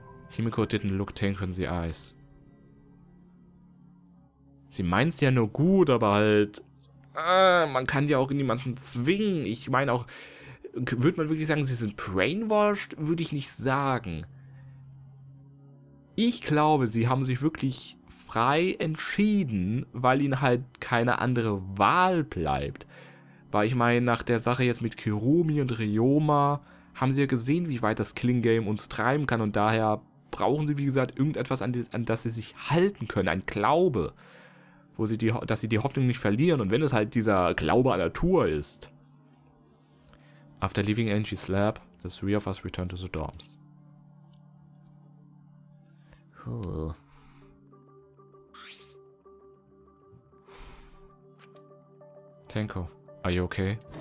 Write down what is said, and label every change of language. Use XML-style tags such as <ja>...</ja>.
<en>Himiko didn't look Tenko in the eyes.</en> <de>Sie meint's ja nur gut, aber halt... man kann ja auch niemanden zwingen. Ich meine auch... Würde man wirklich sagen, sie sind brainwashed? Würde ich nicht sagen. Ich glaube, sie haben sich wirklich frei entschieden, weil ihnen halt keine andere Wahl bleibt. Weil ich meine, nach der Sache jetzt mit Kirumi und Ryoma haben sie ja gesehen, wie weit das Killing Game uns treiben kann. Und daher brauchen sie, wie gesagt, irgendetwas, an das sie sich halten können. Ein Glaube, dass sie die Hoffnung nicht verlieren. Und wenn es halt dieser Glaube an Natur ist.</de> <en>After leaving Angie's lab, the three of us returned to the dorms. Tenko, are you okay?</en>